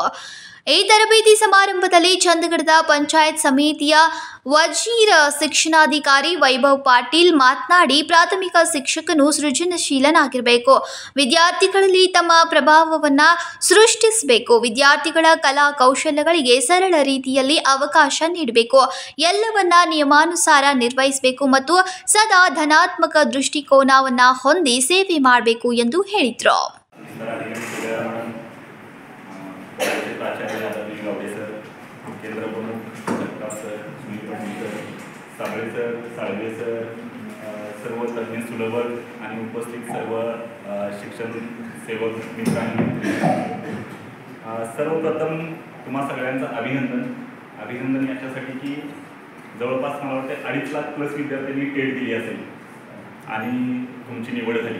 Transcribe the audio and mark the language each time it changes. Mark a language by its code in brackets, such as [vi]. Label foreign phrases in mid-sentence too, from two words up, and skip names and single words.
[kn] ಈ ತರಬೇತಿ ಸಮಾರಂಭದಲ್ಲಿ ಚಂದಗಡದ ಪಂಚಾಯತ್ ಸಮಿತಿಯ ವಜೀರ ಶಿಕ್ಷಣಾಧಿಕಾರಿ ವೈಭವ್ ಪಾಟೀಲ್ ಮಾತನಾಡಿ, ಪ್ರಾಥಮಿಕ ಶಿಕ್ಷಕನು ಸೃಜನಶೀಲನಾಗಿರಬೇಕು, ವಿದ್ಯಾರ್ಥಿಗಳಲ್ಲಿ ತಮ್ಮ ಪ್ರಭಾವವನ್ನು ಸೃಷ್ಟಿಸಬೇಕು, ವಿದ್ಯಾರ್ಥಿಗಳ ಕಲಾ ಕೌಶಲ್ಯಗಳಿಗೆ ಸರಳ ರೀತಿಯಲ್ಲಿ ಅವಕಾಶ ನೀಡಬೇಕು, ಎಲ್ಲವನ್ನ ನಿಯಮಾನುಸಾರ ನಿರ್ವಹಿಸಬೇಕು ಮತ್ತು ಸದಾ ಧನಾತ್ಮಕ ದೃಷ್ಟಿಕೋನವನ್ನು ಹೊಂದಿ ಸೇವೆ ಮಾಡಬೇಕು ಎಂದು ಹೇಳಿದರು। [mr] केंद्र प्रमुख जगताप सर, सुनील पाटील सर, साबळे सर, साळवे सर, सर्व तज्ञ सुलभक आणि उपस्थित सर्व शिक्षण सेवक मित्रांनी सर्वप्रथम तुम्हा सगळ्यांचं अभिनंदन याच्यासाठी की जवळपास मला वाटते 2.5 लाख प्लस विद्यार्थ्यांनी टेट दिली असेल आणि तुमची निवड झाली।